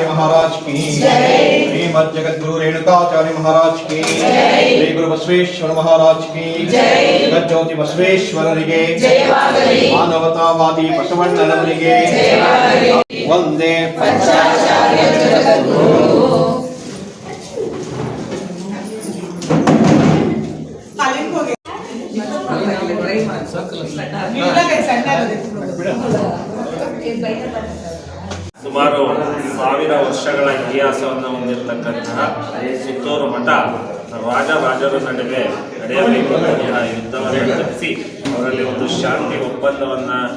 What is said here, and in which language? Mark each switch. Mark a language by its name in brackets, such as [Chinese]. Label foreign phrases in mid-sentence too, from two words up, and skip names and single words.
[Hindi] महाराज की श्रीमद् जगद्गुरु रेणुकाचार्य महाराज की श्री गुरु बसवेश्वर महाराज की जगज्योति बसवेश्वरರಿಗೆ [Kannada] ಮಾನವತಾವಾದಿ ಬಸವಣ್ಣನವರಿಗೆ ವಂದೇ ಪಂಚಾಚಾರ್ಯ ಜಗದ್ಗುರು ಸುಮಾರು 1000 ವರ್ಷಗಳ ಇತಿಹಾಸವನ್ನು ಹೊಂದಿರತಕ್ಕಂತಹ ಸುತ್ತೂರು ಮಠ ರಾಜರ ನಡುವೆ ನಡೆಯಬೇಕಾದಂತಹ ಯುದ್ಧವನ್ನು ತಪ್ಪಿಸಿ ಅವರಲ್ಲಿ ಒಂದು ಶಾಂತಿ ಒಪ್ಪಂದವನ್ನು